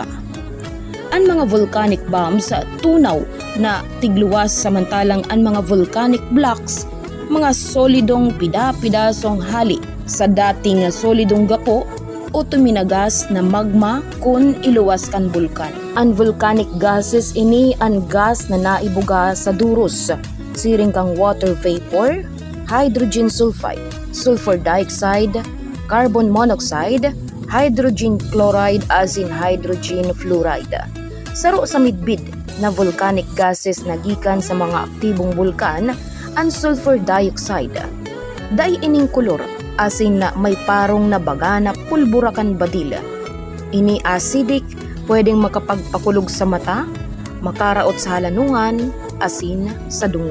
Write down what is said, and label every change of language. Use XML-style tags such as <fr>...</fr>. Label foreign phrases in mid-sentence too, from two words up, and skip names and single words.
<bik>Ang mga</bik> <en>volcanic bombs</en> <bik>tunaw na tigluwas samantalang ang mga</bik> <en>volcanic blocks</en> <bik>mga solidong pida-pidasong hali sa dating solidong gapo o tuminagas na magma kung iluwas kan bulkan. Ang</bik> <en>volcanic gases</en> <bik>ini ang gas na naibuga sa duros, siring kang</bik> <en>water vapor, hydrogen sulfide, sulfur dioxide, carbon monoxide, hydrogen chloride as in hydrogen fluoride.</en> <bik>Saro sa midbid na</bik> <en>volcanic gases</en> <bik>na gikan sa mga aktibong bulkan ang</bik> <en>sulfur dioxide.</en> <bik>Dai ining kulor as in na may parong na baga na pulbura kan badil. Ini acidic, pwedeng makapagpakulog sa mata, makaraot sa halanungan, asin sa dungo.</bik>